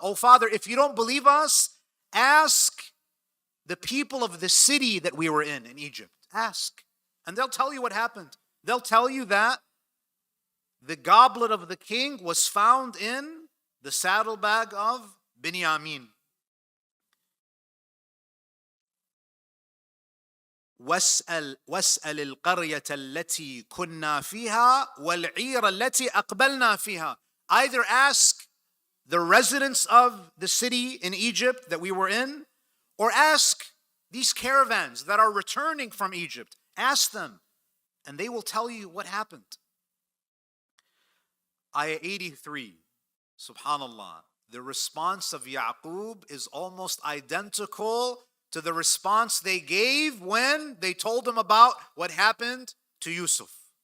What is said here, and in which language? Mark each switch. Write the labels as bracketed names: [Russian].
[English] Oh Father, if you don't believe us, ask the people of the city that we were in Egypt. Ask. And they'll tell you what happened. They'll tell you that the goblet of the king was found in the saddlebag of Binyamin. [Arabic] واسأل القرية التي كنا فيها والعير التي أقبلنا فيها. [English] Either ask the residents of the city in Egypt that we were in, or ask these caravans that are returning from Egypt. Ask them, and they will tell you what happened. Ayah 83, subhanallah, the response of Yaqub is almost identical to the response they gave when they told him about what happened to Yusuf.